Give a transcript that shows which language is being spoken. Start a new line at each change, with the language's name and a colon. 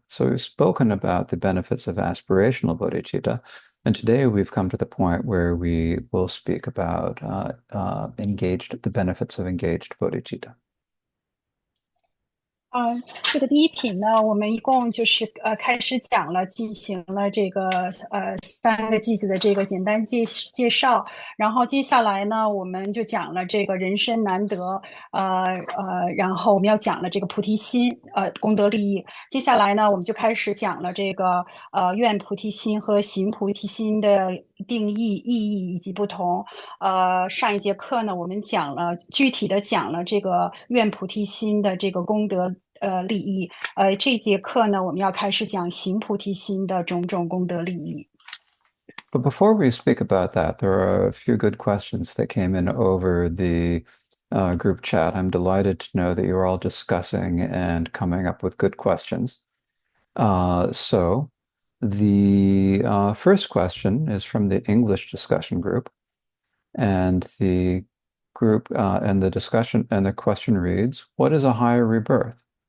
English: So we've spoken about the benefits of aspirational bodhicitta, and today we've come to the point where we will speak about the benefits of engaged bodhicitta.
Chinese: 这个第1品呢，我们一共就是开始讲了，进行了这个3个句子的这个简单介绍，然后接下来呢，我们就讲了这个人生难得，然后我们要讲了这个菩提心，功德利益。接下来呢，我们就开始讲了这个愿菩提心和行菩提心的定义、意义以及不同。上一节课呢，我们具体的讲了这个愿菩提心的这个功德利益。这节课呢，我们要开始讲行菩提心的种种功德利益。
English: But before we speak about that, there are a few good questions that came in over the group chat. I'm delighted to know that you're all discussing and coming up with good questions. So the first question is from the English discussion group, and the group and the discussion and the question reads, "What is a higher rebirth?